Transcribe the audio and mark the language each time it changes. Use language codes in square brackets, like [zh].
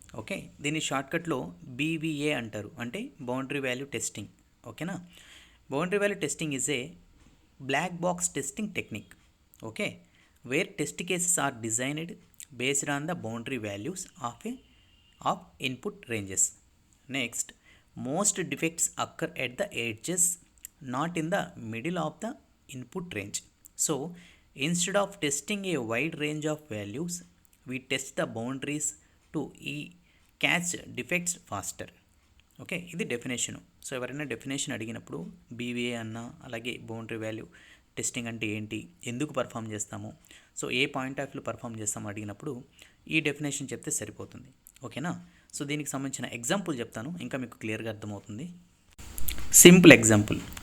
[te] Okay, దీన్ని షార్ట్కట్లో BVA అంటారు, అంటే బౌండరీ వాల్యూ టెస్టింగ్. [en] ఓకేనా, boundary value testing is a black box testing technique. Okay, where test cases are designed based on the boundary values of input ranges. Next, most defects occur at the edges, not in the middle of the input range. So, instead of testing a wide range of values, we test the boundaries to catch defects faster. [te] Okay, ఇది definition. So ఎవరైనా definition అడిగినప్పుడు BVA అన్నా, అలాగే boundary value testing అంటే ఏంటి, ఎందుకు perform చేస్తాము, so [en] a point of view [te] perform చేస్తాము అడిగినప్పుడు ఈ డెఫినేషన్ చెప్తే సరిపోతుంది. ఓకేనా, సో దీనికి సంబంధించిన ఎగ్జాంపుల్ చెప్తాను, ఇంకా మీకు క్లియర్గా అర్థమవుతుంది. Simple example.